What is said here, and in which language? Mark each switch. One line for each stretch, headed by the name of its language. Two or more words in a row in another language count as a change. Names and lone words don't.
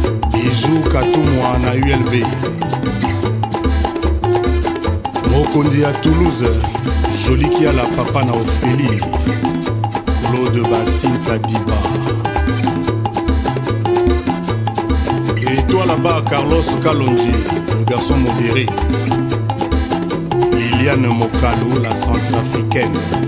Lingala: Bijou Katumwa na U L B. Mokondi à Toulouse, Joli Kiala Papa na Ophélie, Claude Bassin Kadiba.
French: Et toi là-bas, Carlos Kalonji, le garçon modéré. Liliane Mokalo, la centrafricaine.